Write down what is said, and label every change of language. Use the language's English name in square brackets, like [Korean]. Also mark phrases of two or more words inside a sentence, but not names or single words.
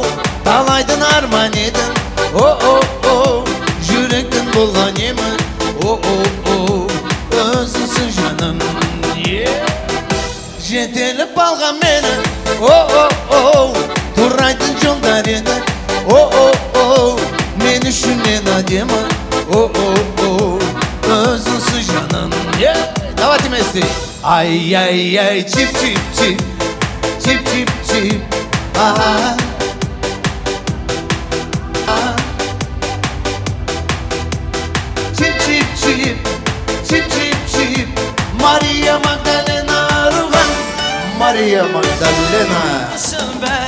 [Kazakh] талайдың арман едің, о-о-о, жүректің болған емі, о-о-о, өзіңсің жаным. Жетеліп алған мені, о-о-о, турайдың жолдар еді, о-о-о, мен үшін ең әдемі, о-о-о, өзіңсің жаным. [Russian] Давайте вместе. Ай-яй-яй, чип-чип-чип, чип-чип-чип, аха. Чип-чип-чип, чип-чип-чип, Мария Магдалена арылған, Мария Магдалена.